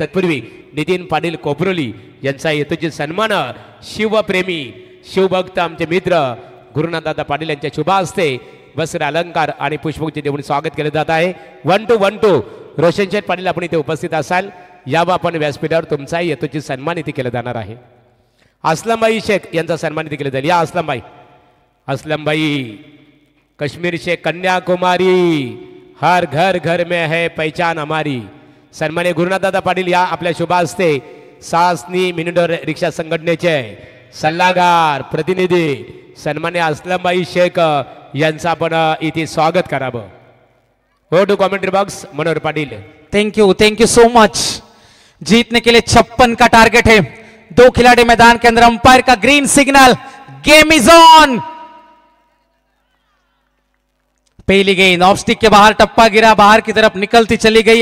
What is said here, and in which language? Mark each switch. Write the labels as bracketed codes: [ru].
[mr] तत्पूर्वी नितीन पाटील कोपरोली यांचा हेतूची सन्मान शिवप्रेमी शिवभक्त आमचे मित्र गुरुनाथ दादा पाटील यांच्या शुभ हस्ते वस्त्र अलंकार आणि पुष्पगुच्छ देऊन स्वागत केले जात आहे. 1-2 रोशन शेठ पाटील आपण इथे उपस्थित असाल, यावा आपण व्यासपीठावर तुमचाही हेतूची सन्मान इथे केला जाणार आहे. असलमबाई शेख यांचा सन्मान इथे केला जाईल. [hi] या असलमबाई कश्मीर से कन्याकुमारी, हर घर घर में है पहचान हमारी. [mr] सन्मान्य गुरुनाथ दादा पाटील या आपल्या शुभ हस्ते सासनी मिनिडोर रिक्षा संघटनेचे सल्लागार प्रतिनिधी सन्मान्य असलमबाई शेख यांचं आपण इथे स्वागत करावं. [en] हो to commentary box Manohar Patil. Thank you so much. [hi] जीतने के लिए 56 का टारगेट है. 2 खिलाड़ी मैदान के अंदर, अंपायर का green signal, [en] Game is on. [hi] पहली गेंद ऑफ स्टिक के बाहर, टप्पा गिरा, बाहर की तरफ निकलती चली गई.